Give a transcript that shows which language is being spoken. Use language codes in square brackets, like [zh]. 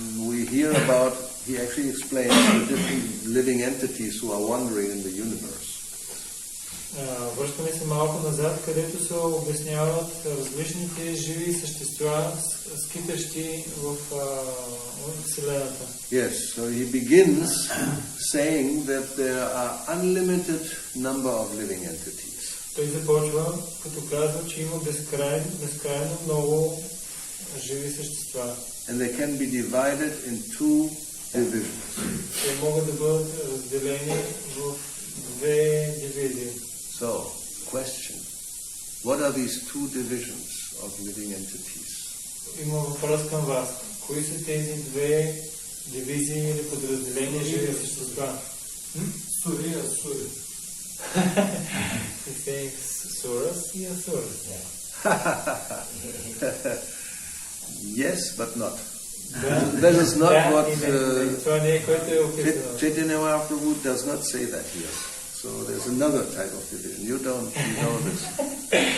[en] We hear about, he actually explains the different living entities who are wandering in the universe. [bg] Връщаме се малко назад, където се обясняват различните живи същества, скитащи в Вселената. [en] Yes, so he begins saying that there are unlimited number of living entities. [bg] Той започва, като казва, че има безкрайно много живи същества. [en] And they can be divided in two divisions. [bg] Те могат да бъдат разделени в две дивизии. [en] So, question. What are these two divisions of living entities? [bg] Има въпрос към вас. Кои са тези две дивизии или подразделения живи същества? Сурия. [en] He's saying Suras и Asuras. Yes, but not. That is not what Chaitanya Mahaprabhu does not say that here. So there's another type of division. You don't know this.